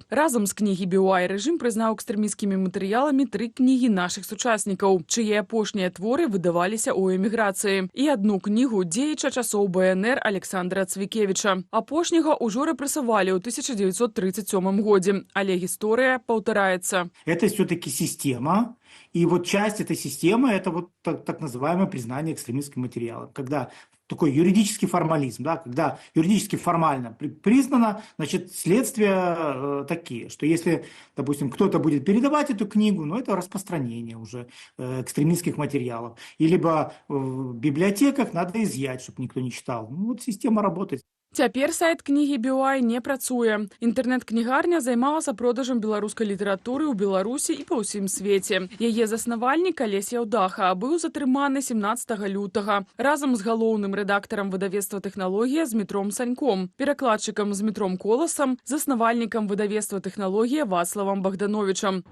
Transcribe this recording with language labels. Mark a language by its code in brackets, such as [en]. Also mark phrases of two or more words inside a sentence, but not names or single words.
[be] Разам з кнігі BY рэжым прызнаў экстрэмісцкімі матэрыяламі 3 кнігі нашых сучаснікаў, чые апошнія творы выдаваліся ў эміграцыі, і одну кнігу дзеяча часоў БНР Александра Цвікевіча. Апошняга ўжо рэпрэсавалі ў 1937 годзе, але гісторыя паўтараецца. [ru] Это все-таки система, и вот часть этой системы – это вот так называемое признание экстремистским материалом, когда такой юридический формализм, да, когда юридически формально признано, значит, следствия такие, что если, допустим, кто-то будет передавать эту книгу, ну, это распространение уже экстремистских материалов, и либо в библиотеках надо изъять, чтобы никто не читал. Ну, вот система работает. [be] Цяпер сайт кнігі BY не працуе. Інтэрнэт-кнігарня займалася продажам беларускай літаратуры ў Беларусі і па ўсім свеце. Яе заснавальнік Алесь Яўдаха быў затрыманы 17 лютага разам з галоўным рэдактарам выдавецтва «Тэхналогія» Змітром Саньком, перакладчыкам Змітром Коласам, заснавальнікам выдавецтва «Тэхналогія» Вацлавам Богдановичам.